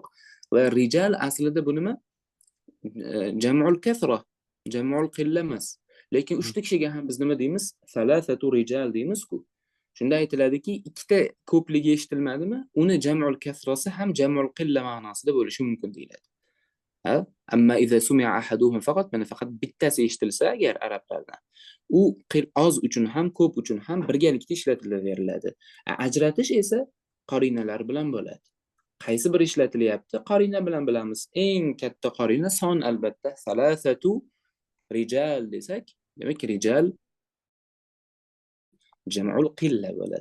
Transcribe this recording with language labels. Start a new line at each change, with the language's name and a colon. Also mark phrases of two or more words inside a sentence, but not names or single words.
Uzbek: Va rijal aslida bu nima?
Arabic: جمع الكثرة, جمع القلة
Uzbek: emas. Lekin 3 ta kishiga ham biz nima deymiz?
Arabic: ثلاثة رجال
Uzbek: deymiz-ku. Shunda aytiladiki, ikkita ko'pligi eshitilmadimi? Uni jam'ul kasrasi ham
Arabic: جمع القلة
Uzbek: ma'nosida bo'lishi mumkin deyiladi.
Arabic: أما إذا سمع أحدهم فقط,
Uzbek: mana faqat bittasi eshitilsa agar arablardan, u oz uchun ham ko'p uchun ham birgalikda ishlatilaveriladi. Ajratish esa qarinalar bilan bo'ladi. Qaysi bir ishlatilyapti? Qarina bilan bilamiz. Eng katta qarina son albatta.
Arabic: ثلاثة رجال
Uzbek: desak, demak rijal
Arabic: جمع القلة
Uzbek: bo'ladi.